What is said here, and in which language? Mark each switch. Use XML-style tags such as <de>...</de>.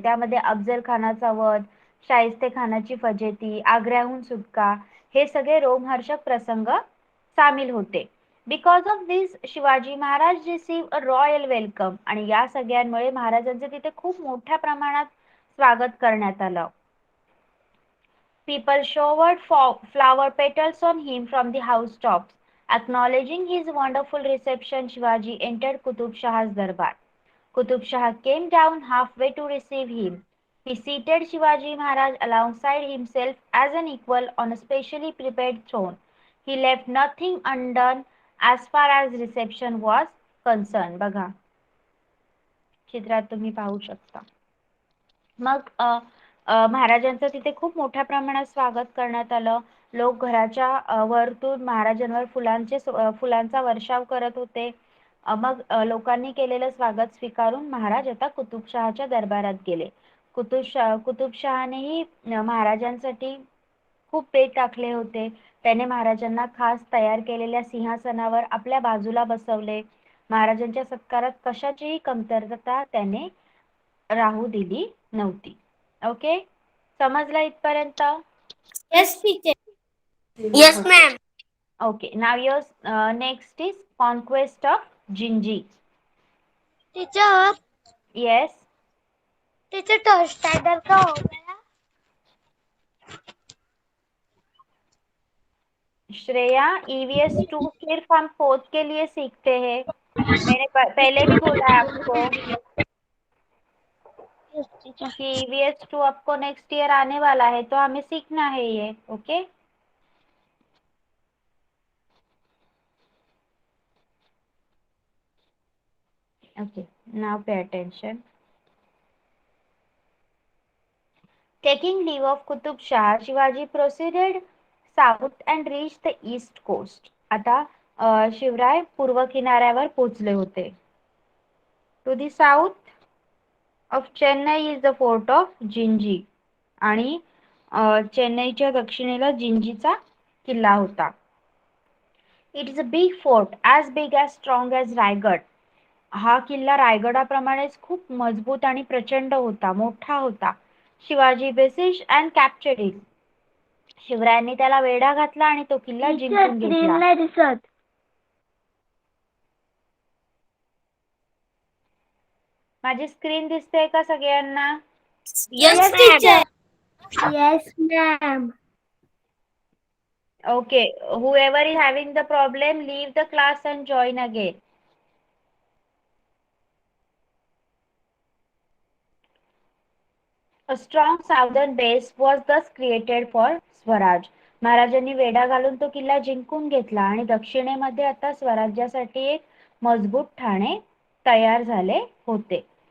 <mr>त्यामध्ये अफजल खानाचा वध, शाहिस्ते खानाची फजेती, आग्र्याहून सुटका हे सगळे रोमहर्षक प्रसंग सामील होते.</mr> <en>Because of this Shivaji Maharaj receive a royal welcome.</en> <mr>आणि या सगळ्यांमुळे महाराजांचे तिथे खूप मोठ्या प्रमाणात स्वागत करण्यात आलं.</mr> <en>People showered flower petals on him from the housetops. Acknowledging his wonderful reception, Shivaji entered Qutub Shah's darbar. Qutub Shah came down halfway to receive him. He seated Shivaji Maharaj alongside himself as an equal on a specially prepared throne. He left nothing undone as far as reception was concerned.</en> <mr>बघा चित्रात तुम्ही पाहू शकता. मग महाराजांचं तिथे खूप मोठ्या प्रमाणात स्वागत करण्यात आलं. लोक घराच्या वरतून महाराजांवर फुलांचा वर्षाव करत होते. मग लोकांनी केलेलं स्वागत स्वीकारून महाराज आता कुतुबशहाच्या दरबारात गेले. कुतुबशहानेही महाराजांसाठी खूप बेत टाकले होते. त्याने महाराजांना खास तयार केलेल्या सिंहासनावर आपल्या बाजूला बसवले. महाराजांच्या सत्कारात कशाचीही कमतरता त्याने राहू दिली नव्हती. ओके, समजलं इथपर्यंत?</mr> <en>Yes, teacher. Yes, ma'am. Okay, now yours next is conquest of Jinji. Teacher, Yes,</en> <hi>teacher toss tiger का हो गया? श्रेया EVS 2 सिर्फ हम फोर्थ के लिए सीखते हैं. मैंने पहले भी बोला है आपको</hi> <en>Yes, teacher.</en> <hi>कि EVS 2 आपको नेक्स्ट ईयर आने वाला है, तो हमें सीखना है ये.</hi> <en>Okay, okay, now pay attention. Taking leave of Qutub Shah, Shivaji proceeded south and reached the east coast.</en> <mr>आता शिवराय पूर्व किनाऱ्यावर पोहोचले होते.</mr> <en>To the south of Chennai is the fort of Gingee</en> <mr>आणि चेन्नईच्या दक्षिणेला जिंजीचा किल्ला होता.</mr> <en>It is a big fort as big as strong as Raigad.</en> <mr>हा किल्ला रायगडाप्रमाणेच खूप मजबूत आणि प्रचंड होता, मोठा होता. Shivaji</mr> <en>Besieged and captured it.</en> <mr>शिवरायांनी त्याला वेढा घातला आणि तो किल्ला जिंकून घेतला. नाही दिसत. माझी स्क्रीन दिसते का सगळ्यांना?</mr> <en>Yes, teacher. Yes, ma'am. Okay, whoever is having the problem, leave the class and join again. A strong southern base was thus created for Swaraj.</en> <mr>महाराजांनी वेढा घालून तो किल्ला जिंकून घेतला आणि दक्षिणेमध्ये आता स्वराज्यासाठी एक मजबूत ठाणे तयार झाले होते.</mr>